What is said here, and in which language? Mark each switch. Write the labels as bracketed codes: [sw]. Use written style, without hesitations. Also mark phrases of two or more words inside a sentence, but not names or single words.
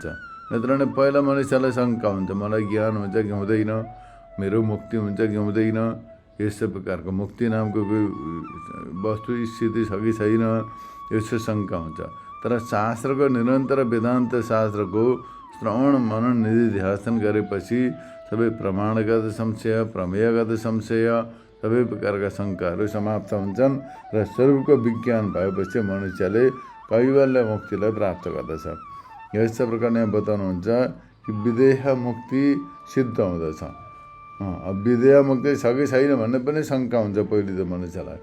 [ne] नत्र नै पहिला मनुष्यलाई शङ्का हुन्छ, मलाई ज्ञान हुन्छ कि हुँदैन, मेरो मुक्ति हुन्छ कि हुँदैन। यस्तो प्रकारको मुक्ति नामको कोही वस्तु स्थिति छ कि छैन, यस्तो शङ्का हुन्छ। तर शास्त्रको निरन्तर वेदान्त शास्त्रको श्रवण मनन निधिध्यासन गरेपछि सबै प्रमाणगत संशय, प्रमेयगत संशय, सबै प्रकारका शङ्काहरू समाप्त हुन्छन् र स्वरूपको विज्ञान भएपछि मनुष्यले कैवल्य मुक्तिलाई प्राप्त गर्दछ। यस्तो प्रकारले बताउनुहुन्छ कि विदेह मुक्ति सिद्ध हुँदछ। विदेह मुक्ति छ कि छैन भन्ने पनि शङ्का हुन्छ पहिले त मनुष्यलाई।